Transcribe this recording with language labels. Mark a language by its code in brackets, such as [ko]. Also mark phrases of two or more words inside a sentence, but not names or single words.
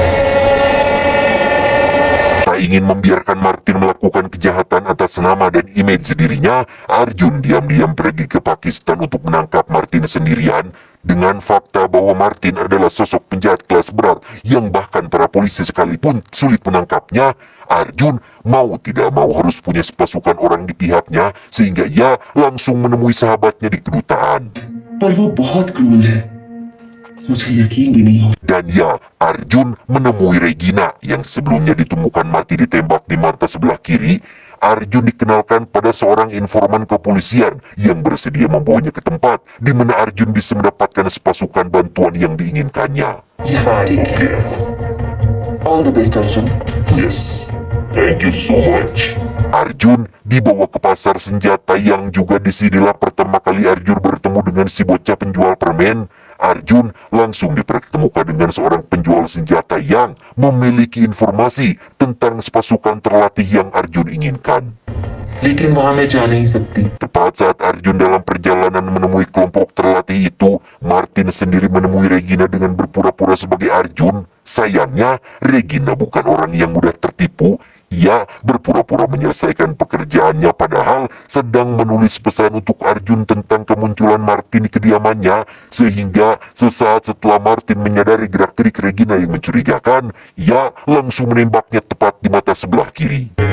[id] Tak ingin membiarkan Martin melakukan kejahatan atas nama dan image dirinya, Arjun diam-diam pergi ke Pakistan untuk menangkap Martin sendirian. Dengan fakta bahwa Martin adalah sosok penjahat kelas berat yang bahkan para polisi sekalipun sulit menangkapnya, Arjun mau tidak mau harus punya pasukan orang di pihaknya, sehingga ia langsung menemui sahabatnya di kedutaan. [hi] पर वो बहुत क्रूर है, मुझे यकीन भी नहीं हो। [id] Dan ya, Arjun menemui Regina yang sebelumnya ditemukan mati ditembak di mata sebelah kiri. Arjun dikenalkan pada seorang informan kepolisian yang bersedia membawanya ke tempat di mana Arjun bisa mendapatkan sepasukan bantuan yang diinginkannya. [en] Yeah, take care. All the best, Arjun. Yes, thank you so much. [id] Arjun dibawa ke pasar senjata yang juga disinilah pertama kali Arjun bertemu dengan si bocah penjual permen. Arjun langsung dipertemukan dengan seorang penjual senjata yang memiliki informasi tentang sepasukan terlatih yang Arjun inginkan. [hi] लेकिन वहां मैं जा नहीं सकती। [id] Tepat saat Arjun dalam perjalanan menemui kelompok terlatih itu, Martin sendiri menemui Regina dengan berpura-pura sebagai Arjun. Sayangnya, Regina bukan orang yang mudah tertipu. Ia berpura-pura menyelesaikan pekerjaannya padahal sedang menulis pesan untuk Arjun tentang kemunculan Martin di kediamannya, sehingga sesaat setelah Martin menyadari gerak-gerik Regina yang mencurigakan, ia langsung menembaknya tepat di mata sebelah kiri.